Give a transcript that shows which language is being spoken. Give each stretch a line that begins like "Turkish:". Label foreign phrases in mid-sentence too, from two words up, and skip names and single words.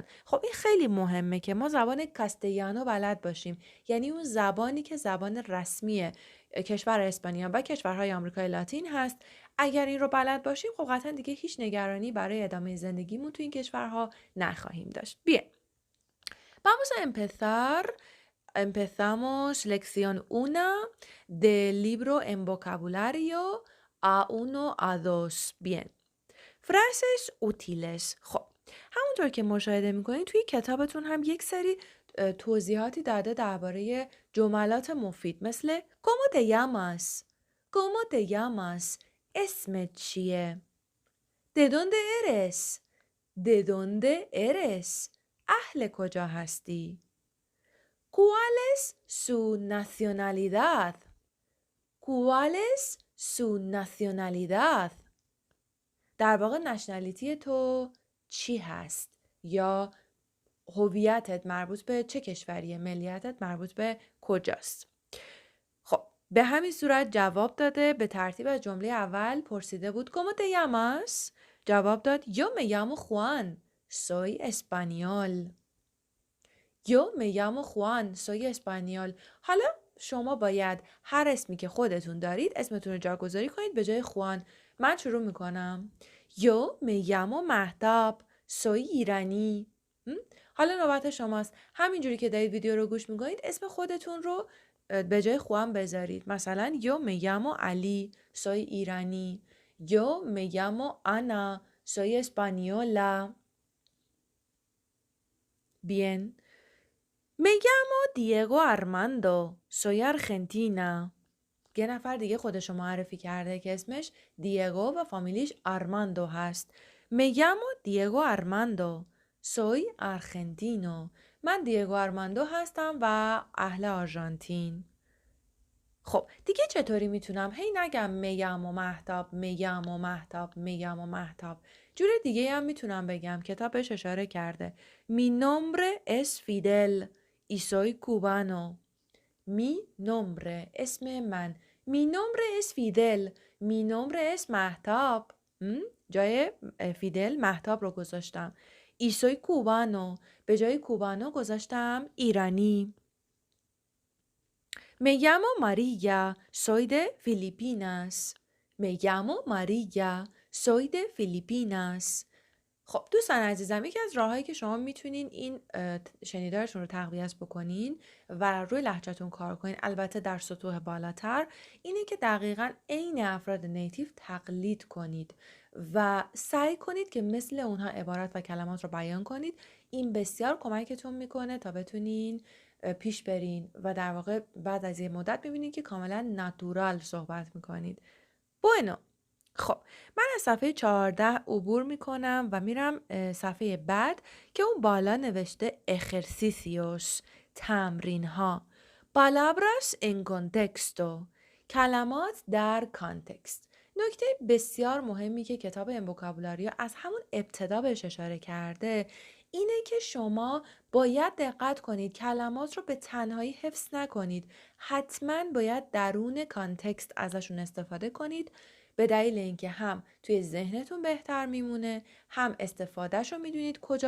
Persian: خب این خیلی مهمه که ما زبان کاستیانو بلد باشیم، یعنی اون زبانی که زبان رسمی کشور اسپانیا و کشورهای آمریکای لاتین هست. اگر این رو بلد باشیم خب قطعا دیگه هیچ نگرانی برای ادامه زندگیمون تو این کشورها نخواهیم داشت.
Spanish: Bien, vamos a empezar. Empezamos lección 1 del libro en vocabulario A1 a 2. Bien. Frases útiles.
Persian: خب همونطور که مشاهده میکنید توی کتابتون هم یک سری توضیحاتی داده درباره جملات مفید، مثل
Spanish: ¿Cómo te llamas? ¿Cómo te llamas?
Persian: اسمت چیه؟
Spanish: ¿De dónde eres؟ ¿De dónde eres؟
Persian: اهل کجا هستی؟
Spanish: ¿Cuál es su nacionalidad? ¿Cuál es su nacionalidad؟
Persian: در واقع نشنالیتی تو چی هست؟ یا هویتت مربوط به چه کشوریه؟ ملیتت مربوط به کجاست؟ خب به همین صورت جواب داده. به ترتیب از جمله اول پرسیده بود
Spanish: ¿Cómo te llamas؟
Persian: جواب داد
Spanish: Yo me llamo Juan. Soy español. Yo me llamo Juan. Soy español.
Persian: حالا شما باید هر اسمی که خودتون دارید اسمتون رو جاگذاری کنید به جای خوان. من شروع میکنم.
Spanish: Yo me llamo مهتاب.
Persian: Soy ایرانی. حالا نوبت شماست. همینجوری که دارید ویدیو رو گوش میکنید اسم خودتون رو به جای خوان بذارید.
Spanish: مثلا Yo me llamo علی. Soy ایرانی. Yo me llamo Ana. Soy española. Bien. Me llamo Diego Armando. Soy argentina.
Persian: یه نفر دیگه خودشو معرفی کرده که اسمش دیگو و فامیلیش آرماندو هست.
Spanish: Me llamo Diego Armando. Soy argentino.
Persian: من دیگو آرماندو هستم و اهل آرژانتین. خب دیگه چطوری میتونم هی نگم میگم و مهتاب میگم و مهتاب میگم و مهتاب. جور دیگه هم میتونم بگم کتاب بهش اشاره کرده.
Spanish: Mi nombre es Fidel y soy cubano. Mi nombre
Persian: اسم من.
Spanish: Mi nombre es Fidel. Mi nombre es مهتاب.
Persian: جای فیدل مهتاب رو گذاشتم.
Spanish: Y soy cubano.
Persian: به جای کوبانو گذاشتم ایرانی.
Spanish: Me llamo María, soy de Filipinas. Me llamo María, soy de Filipinas.
Persian: خب دوستان عزیزم یکی از راهایی که شما میتونین این شنیدارتون رو تقویت بکنین و روی لهجه‌تون کار کنین البته در سطوح بالاتر اینه که دقیقاً عین افراد نیتیو تقلید کنید و سعی کنید که مثل اونها عبارات و کلمات رو بیان کنید. این بسیار کمکتون میکنه تا بتونین پیش برین و در واقع بعد از یه مدت ببینید که کاملا ناتورال صحبت میکنید. بوینو. خب من از صفحه 14 عبور میکنم و میرم صفحه بعد که اون بالا نوشته ejercicios تمرین ها.
Spanish: palabras en contexto
Persian: کلمات در کانتکست. نکته بسیار مهمی که کتاب این وکابولاریو از همون ابتدا بهش اشاره کرده اینه که شما باید دقت کنید کلمات رو به تنهایی حفظ نکنید. حتما باید درون کانتکست ازشون استفاده کنید به دلیل اینکه هم توی ذهنتون بهتر میمونه، هم استفادهش رو میدونید کجا